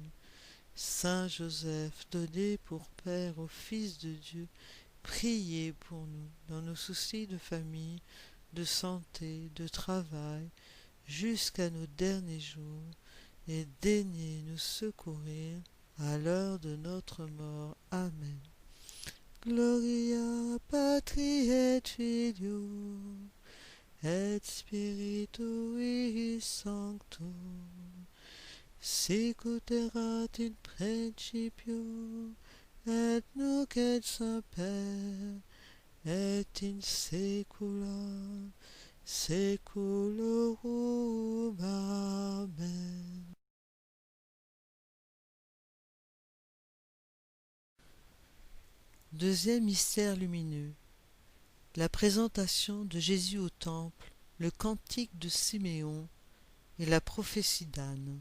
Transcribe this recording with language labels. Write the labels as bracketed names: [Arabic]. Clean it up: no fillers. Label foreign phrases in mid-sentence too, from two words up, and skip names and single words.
[French] Saint Joseph, donné pour Père au Fils de Dieu, priez pour nous dans nos soucis de famille, de santé, de travail, jusqu'à nos derniers jours, et daignez nous secourir à l'heure de notre mort. Amen. [Latin] Gloria Patri et Filio et Spiritui Sancto, sicut erat in principio et nunc et semper et in saecula saeculorum. Amen. [French] Deuxième mystère lumineux, la présentation de Jésus au temple, le cantique de Siméon et la prophétie d'Anne.